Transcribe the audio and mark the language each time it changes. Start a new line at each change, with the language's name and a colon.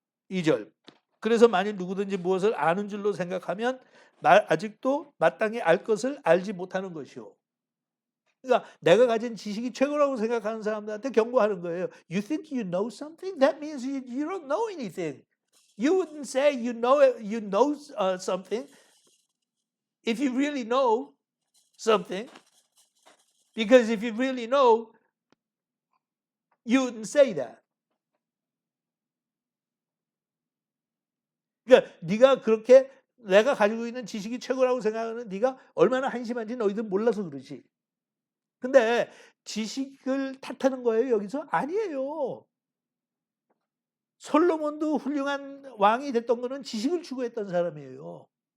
Korean: (2절) 그래서 만일 누구든지 무엇을 아는 줄로 생각하면 아직도 마땅히 알 것을 알지 못하는 것이요. 그러니까 내가 가진 지식이 최고라고 생각하는 사람들한테 경고하는 거예요.
English: You think you know something? That means you don't know anything. You wouldn't say you know something if you really know something. Because if you really know, you wouldn't say that.
Korean: 그러니까 네가 그렇게 내가 가지고 있는 지식이 최고라고 생각하는 네가 얼마나 한심한지 너희들 몰라서 그러지. 근데 지식을 탓하는 거예요, 여기서? 아니에요. 솔로몬도 훌륭한 왕이 됐던 거는 지식을 추구했던 사람이에요.